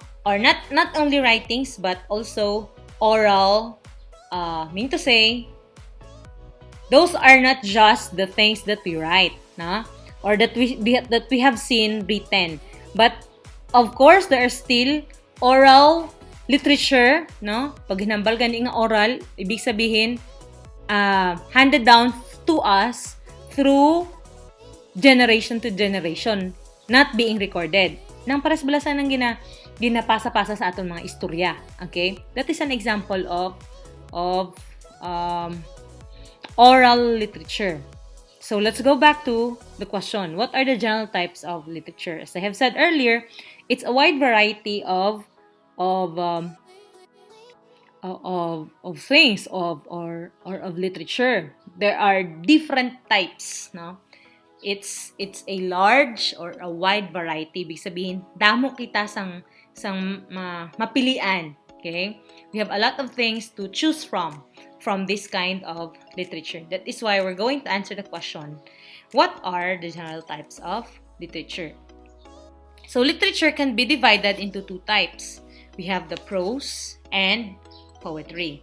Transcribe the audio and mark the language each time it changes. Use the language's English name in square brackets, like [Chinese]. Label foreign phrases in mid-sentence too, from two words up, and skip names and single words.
[English] Or not only writings, but also oral, mean to say, those are not just the things that we write, no? Or that we have seen written. But, of course, there are still oral literature, no? [Hiligaynon] Pag hinambal gani nga oral, [Filipino] ibig sabihin, [English] handed down to us through generation to generation, not being recorded. [Hiligaynon] Nang paras balasan ng ginapasa-pasa sa aton mga istorya. [English] Okay? That is an example of oral literature. So let's go back to the question. What are the general types of literature? As I have said earlier, it's a wide variety of things or of literature. There are different types, no? It's a large or a wide variety. [Filipino] Ibig sabihin, [Hiligaynon] damo kita sang mapilian. [English] Okay? We have a lot of things to choose from this kind of literature. That is why we're going to answer the question, what are the general types of literature? So literature can be divided into two types. We have the prose and poetry.